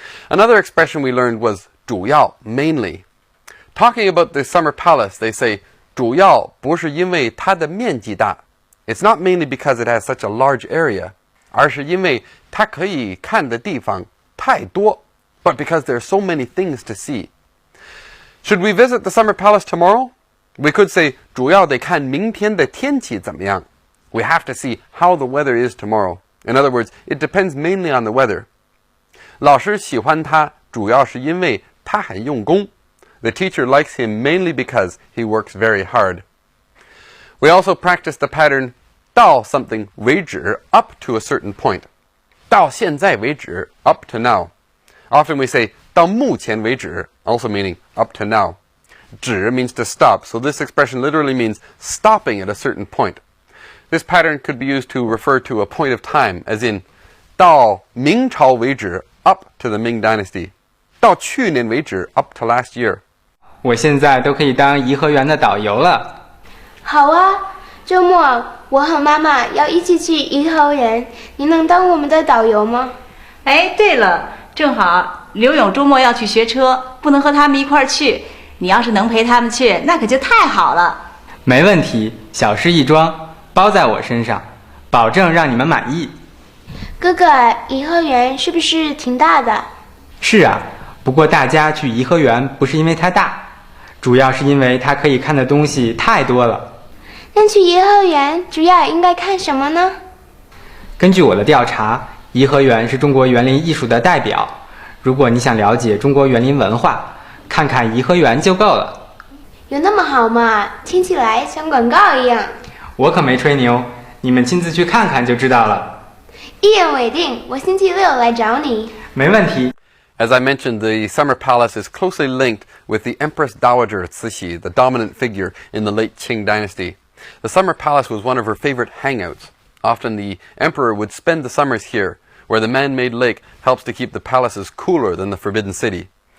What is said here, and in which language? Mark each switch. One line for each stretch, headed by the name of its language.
English: Another expression we learned was 主要, mainly. Talking about the Summer Palace, they say
Chinese: 主要不是因为它的面积大.
English: It's not mainly because it has such a large area,
Chinese: 而是因为它可以看的地方太多,
English: but because there are so many things to see. Should we visit the Summer Palace tomorrow? We could say
Chinese: 主要得看明天的天气怎么样.
English: We have to see how the weather is tomorrow. In other words, it depends mainly on the weather.
Chinese: 老师喜欢他主要是因为他很用功.
English: The teacher likes him mainly because he works very hard. We also practice the pattern 到 something 为止 up to a certain point.
Chinese: 到现在为止
English: up to now. Often we say
Chinese: 到目前为止,
English: also meaning up to now. 止 means to stop, so this expression literally means stopping at a certain point. This pattern could be used to refer to a point of time, as in
Chinese: 到明朝为止
English: up to the Ming Dynasty.
Chinese: 到去年为止
English: up to last year.
Chinese: 我现在都可以当颐和园的导游了。好啊，周末我和妈妈要一起去颐和园，你能当我们的导游吗？哎，对了，正好刘勇周末要去学车，不能和他们一块儿去。你要是能陪他们去，那可就太好了。没问题，小事一桩，包在我身上，保证让你们满意。哥哥，颐和园是不是挺大的？是啊，不过大家去颐和园不是因为它大，主要是因为它可以看的东西太多了。那去颐和园主要应该看什么呢？根据我的调查，颐和园是中国园林艺术的代表。如果你想了解中国园林文化，看看颐和园就够了。有那么好吗？听起来像广告一样。我可没吹牛，你们亲自去看看就知道了。一言为定，我星期六来找你。没问题。
English: As I mentioned, the Summer Palace is closely linked with the Empress Dowager Cixi, the dominant figure in the late Qing dynasty. The Summer Palace was one of her favorite hangouts. Often the emperor would spend the summers here, where the man-made lake helps to keep the palaces cooler than the Forbidden City.